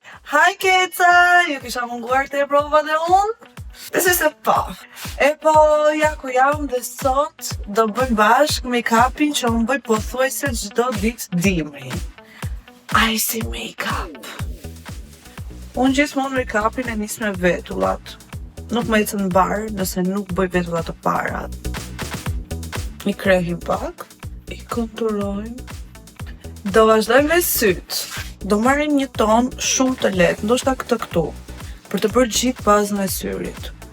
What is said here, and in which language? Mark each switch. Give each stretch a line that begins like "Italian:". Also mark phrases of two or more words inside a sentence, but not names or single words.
Albanian: Haj keca, ju kisha munguar të e provat e unë? Besoj se po. E po, ja ku jam dhe sot do bëjmë bashkë make-upin që unë bëj pothuajse çdo ditë dimri. Icy make-up. Unë gjithmonë make-upin e nis me vetullat. Nuk më ecën bar nëse nuk bëj vetullat të parat. I krehim pak, i konturojmë. Do vazhdojmë me syt. Do marrim një ton shumë të lehtë, ndoshta këtë këtu, për të bërë gjithë bazën e syrit.